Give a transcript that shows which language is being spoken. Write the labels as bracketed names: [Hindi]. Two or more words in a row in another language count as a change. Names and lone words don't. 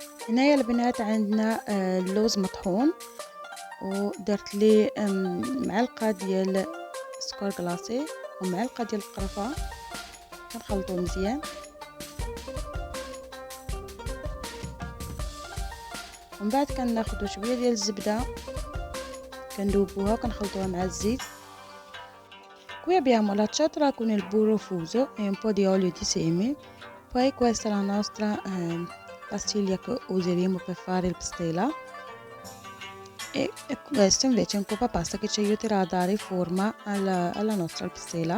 [Arabic] هنايا البنات عندنا اللوز مطحون، ودرت ليه معلقه ديال سكر كلاصي ومعلقه ديال القرفه، كنخلطو مزيان. ومن بعد كناخدو شويه ديال الزبده كندوبوها وكنخلطوها مع الزيت. [Italian] Qui abbiamo la ciotola con il burro fuso e un po' di olio di semi. Poi questa è la nostra pastiglia che useremo per fare il pastela. E questo invece è un coppa pasta che ci aiuterà a dare forma alla nostra pastela.